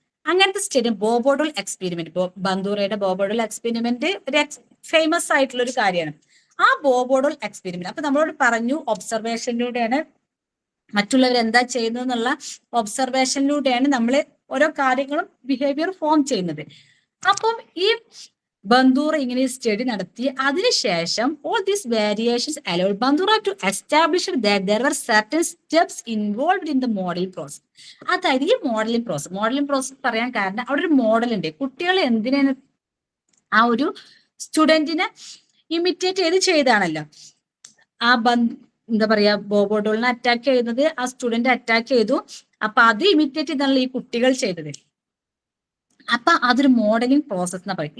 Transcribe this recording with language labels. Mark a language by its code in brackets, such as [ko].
[ml] അങ്ങനത്തെ study ബോബോ doll experiment, ബന്ദൂറയുടെ ബോബോ doll experiment ഒരു famous ആയിട്ടുള്ള ഒരു കാര്യമാണ്. ആ ബോബോ ഡോൾ എക്സ്പെരിമെന്റ് അപ്പൊ നമ്മളോട് പറഞ്ഞു, ഒബ്സർവേഷനിലൂടെയാണ് മറ്റുള്ളവർ എന്താ ചെയ്യുന്നത് എന്നുള്ള ഒബ്സർവേഷനിലൂടെയാണ് നമ്മൾ ഓരോ കാര്യങ്ങളും ബിഹേവിയർ ഫോം ചെയ്യുന്നത്. അപ്പം ഈ ബന്ദൂറ ഇങ്ങനെ സ്റ്റഡി നടത്തി. അതിനുശേഷം [en] all these variations allowed Bandura to establish that there were certain steps involved in the modeling process. [ml] അതായത് ഈ മോഡലിംഗ് പ്രോസസ് പറയാൻ കാരണം അവിടെ ഒരു മോഡൽ ഉണ്ട്. കുട്ടികൾ എന്തിനാണ് ആ ഒരു സ്റ്റുഡന്റിനെ ഇമിറ്റേറ്റ് ചെയ്താണല്ലോ ആ എന്താ പറയാ ബോബോ ഡോളിനെ അറ്റാക്ക് ചെയ്യുന്നത്, ആ സ്റ്റുഡന്റ് അറ്റാക്ക് ചെയ്തു. അപ്പൊ അത് ഇമിറ്റേറ്റ് ചെയ്താണല്ലോ ഈ കുട്ടികൾ ചെയ്തത്. അപ്പൊ അതൊരു മോഡലിംഗ് പ്രോസസ് എന്ന് പറയും.